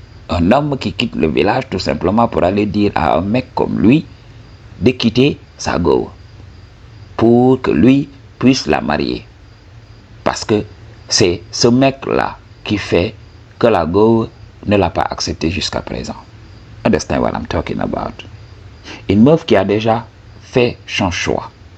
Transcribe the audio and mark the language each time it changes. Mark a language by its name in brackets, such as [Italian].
[French] Un homme qui quitte le village tout simplement pour aller dire à un mec comme lui de quitter sa go pour que lui puisse la marier. Parce que c'est ce mec-là qui fait que la go ne l'a pas accepté jusqu'à présent. [English] Understand what I'm talking about? [French] Une meuf qui a déjà fait son choix.